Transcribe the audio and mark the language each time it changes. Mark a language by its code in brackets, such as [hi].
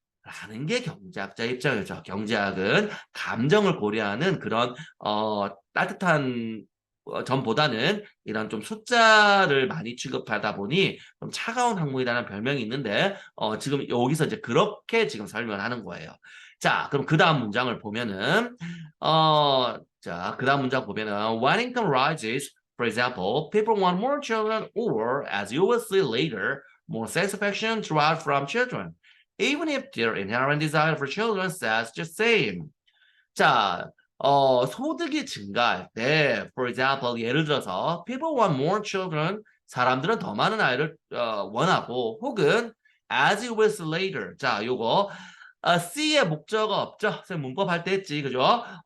[ko] 라는 게 경제학자 입장이죠. 경제학은 감정을 고려하는 그런 따뜻한 점보다는 이런 좀 숫자를 많이 취급하다 보니 좀 차가운 학문이라는 별명이 있는데 지금 여기서 이제 그렇게 지금 설명을 하는 거예요. 자, 그럼 그 다음 문장을 보면은 자, 그 다음 문장 보면은 [en] When income rises, for example, people want more children or, as you will see later, more satisfaction derived from children. Even if their inherent desire for children stays the same. [ko] 자, 소득이 증가할 때, [en] for example, [ko] 예를 들어서, [en] people want more children, [ko] 사람들은 더 많은 아이를 원하고, 혹은 [en] as you will see later. [ko] 자, 요거 C의 목적어 없죠? 선생님 문법 할 때 했지, 그죠?